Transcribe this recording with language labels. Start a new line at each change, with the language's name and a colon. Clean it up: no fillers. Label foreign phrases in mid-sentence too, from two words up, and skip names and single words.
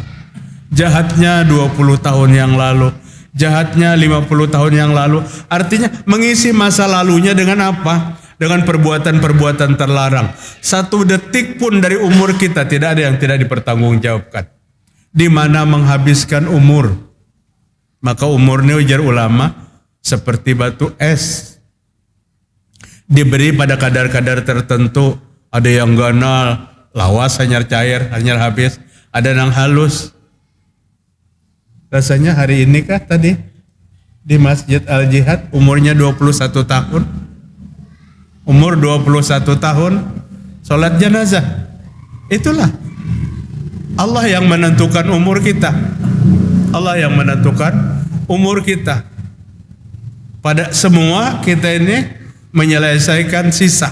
Indonesian: Jahatnya 20 tahun yang lalu. Jahatnya 50 tahun yang lalu. Artinya mengisi masa lalunya dengan apa? dengan perbuatan-perbuatan terlarang. 1 detik pun dari umur kita tidak ada yang tidak dipertanggungjawabkan. Di mana menghabiskan umur? Maka umurnya ujar ulama seperti batu es. Diberi pada kadar-kadar tertentu.
Banjar: Ada yang ganal, lawas, hanyar cair, hanyar habis.
Indonesian: Ada yang halus. Rasanya hari ini kah tadi di Masjid Al-Jihad umurnya 21 tahun. Umur 21 tahun sholat jenazah. Itulah Allah yang menentukan umur kita. Allah yang menentukan umur kita. Pada semua kita ini menyelesaikan sisa.